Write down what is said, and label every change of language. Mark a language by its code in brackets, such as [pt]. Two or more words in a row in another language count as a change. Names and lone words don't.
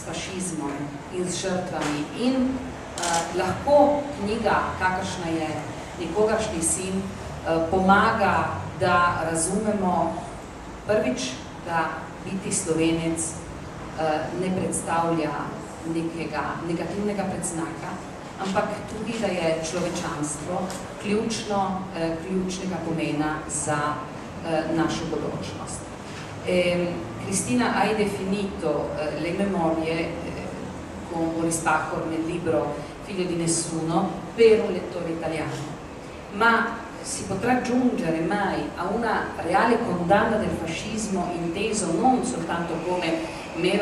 [sl] fašizmom in s žrtvami in lahko knjiga, kakršna je Nikogaršnji sin, pomaga, da razumemo prvič, da biti Slovenec ne predstavlja nekega negativnega predznaka, ampak tudi, da je človečanstvo ključnega pomena za našo bodočnost. [it] Cristina, hai definito le memorie con Boris Pahor nel libro Figlio di nessuno per un lettore italiano, ma si potrà giungere mai a una reale condanna del fascismo inteso non soltanto come mera